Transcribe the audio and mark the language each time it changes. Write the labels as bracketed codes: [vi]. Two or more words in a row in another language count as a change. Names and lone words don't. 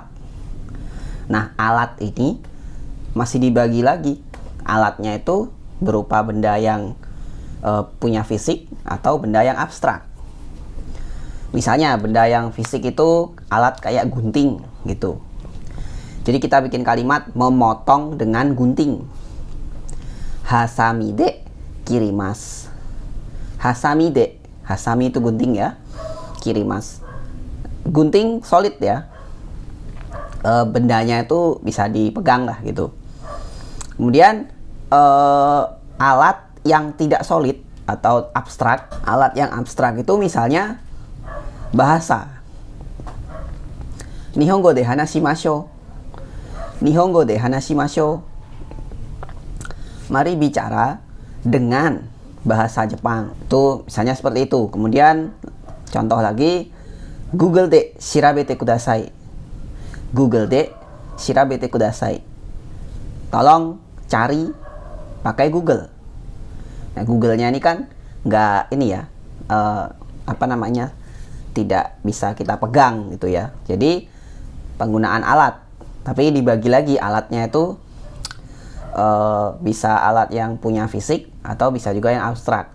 [id] Nah, alat ini masih dibagi lagi. Alatnya itu berupa benda yang punya fisik atau benda yang abstrak. Misalnya benda yang fisik itu alat kayak gunting gitu. Jadi kita bikin kalimat memotong dengan gunting. [ja] はさみで切ります. はさみで. [id] Hasami itu gunting ya. Kirimasu. Gunting solid ya. Bendanya itu bisa dipegang lah gitu. Kemudian alat yang tidak solid atau abstrak. Alat yang abstrak itu misalnya bahasa. [ja] 日本語で話しましょう。日本語で話しましょう. [id] Mari bicara dengan bahasa Jepang. Itu misalnya seperti itu. Kemudian contoh lagi, [ja] Googleで調べてください. Googleで調べてください. [id] Tolong cari pakai Google. Nah, Google-nya ini kan nggak ini ya, tidak bisa kita pegang gitu ya. Jadi penggunaan alat. Tapi dibagi lagi alatnya itu bisa alat yang punya fisik atau bisa juga yang abstrak.